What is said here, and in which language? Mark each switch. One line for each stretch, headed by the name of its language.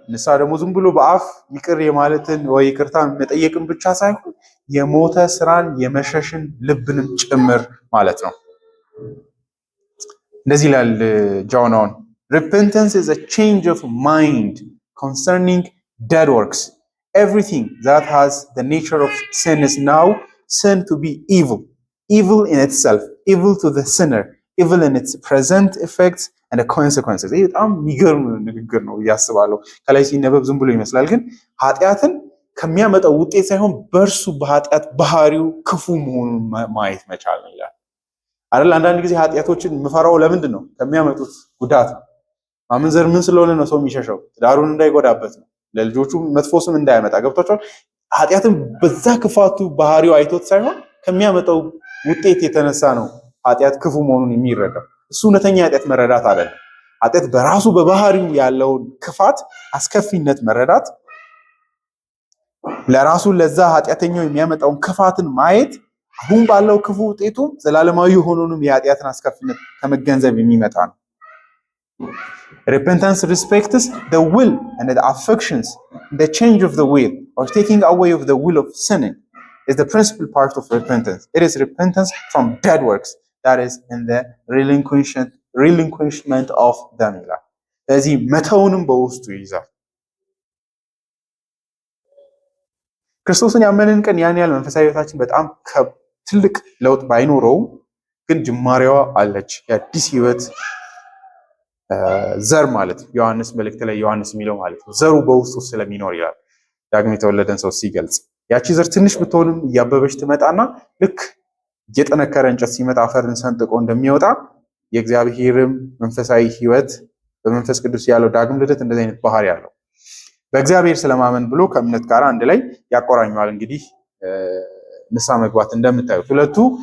Amharic: ንስሐ ደግሞ ዝም ብሎ በአፍ ይቅር የማለትን ወይ ይቅርታን መጠየቅን ብቻ ሳይሆን የሞተ ስራን የመሸሽን ልብንም ጭምር ማለት ነው። እንደዚህ ይላል ጆን ኦwen
English: repentance is a change of mind concerning dead works. Everything that has the nature of sin is now sin to be evil. Evil in itself, evil to the sinner, evil in its present effects and the consequences.
Amharic: ይህ በጣም የሚገርም ንግግር ነው እያስባለሁ። ከላይ ሲነበብ ዝም ብሎ ይመስላል፣ ግን ኃጢአትን ከሚያመጣው ውጤት ሳይሆን በእርሱ በኃጢአት ባህሪው ክፉ መሆኑን ማየት መቻል ነው ይላል አይደል? አንዳንድ ጊዜ ኃጢአቶችን የምፈራው ለምንድን ነው? ከሚያመጡት ጉዳት ነው። ማመንዘር ምን ስለሆነ ነው ሰው የሚሸሸው? ትዳሩን እንዳይጎዳበት ነው፣ ለልጆቹ መጥፎ ስም እንዳያመጣ። ገብቷቸዋል? ኃጢአትን በዛ ክፋቱ ባህሪው አይቶት ሳይሆን ከሚያመጣው ውጤት የተነሳ ነው ኃጢአት ክፉ መሆኑን የሚረዳው። እሱ እውነተኛ ኃጢአት መረዳት አይደለም። ኃጢአት በራሱ በባህሪው ያለውን ክፋት አስከፊነት መረዳት፣ ለራሱ ለዛ ኃጢአተኛው የሚያመጣውን ክፋትን ማየት አሁን ባለው ክፉ ውጤቱ ዘላለማዊ የሆኑንም የኃጢአትን አስከፊነት ከመገንዘብ የሚመጣ ነው።
English: Repentance respects the will and the affections, the change of the will or taking away of the will of sinning is the principal part of repentance. It is repentance from dead works that is in the relinquishment of them.
Amharic: ስለዚህ መተውንም በውስጡ ይይዛል። ክርስቶስን ያመንን ቀን ያን ያህል መንፈሳዊ ሕይወታችን በጣም ትልቅ ለውጥ ባይኖረውም ግን ጅማሬዋ አለች። የአዲስ ሕይወት ዘር ማለት ዮሐንስ መልእክት ላይ ዮሐንስ የሚለው ማለት ነው ዘሩ በውስጡ ስለሚኖር ይላል ዳግም የተወለደን ሰው ሲገልጽ። ያቺ ዘር ትንሽ ብትሆንም እያበበች ትመጣና ልክ እየጠነከረ እንጨት ሲመጣ አፈርን ሰንጥቆ እንደሚወጣ የእግዚአብሔርም መንፈሳዊ ሕይወት በመንፈስ ቅዱስ ያለው ዳግም ልደት እንደዚህ አይነት ባህሪ ያለው በእግዚአብሔር ስለማመን ብሎ ከእምነት ጋር አንድ ላይ ያቆራኘዋል። እንግዲህ ንስሐ መግባት እንደምታዩት ሁለቱ